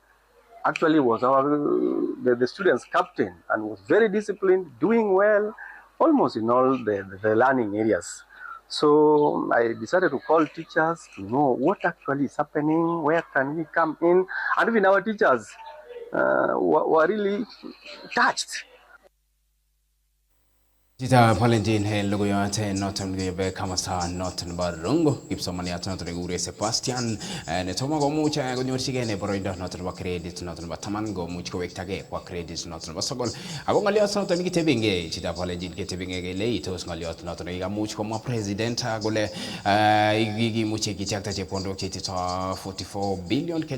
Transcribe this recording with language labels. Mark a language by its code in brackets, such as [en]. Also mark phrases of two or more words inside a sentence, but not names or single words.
[en] Actually was the student's captain and was very disciplined, doing well, almost in all the learning areas. So I decided to call teachers to know what actually is happening, where can we come in, and even our teachers were really touched. [kln] Chita Valentin logoyot noton gebe kamasa noton barongo kipsomaniat noton nekure Sebastian netomo komuch konyorchigei ne boroindo noton bo credit noton bo taman komuch kowektagei kwa credit noton bo sokol ako ngoliot noton kitebenge chita Valentin kitebenge kele tos ngoliot noton ikamuch komwa president kole ikimuche kichakta chepkondok chetito 44 billion Kenya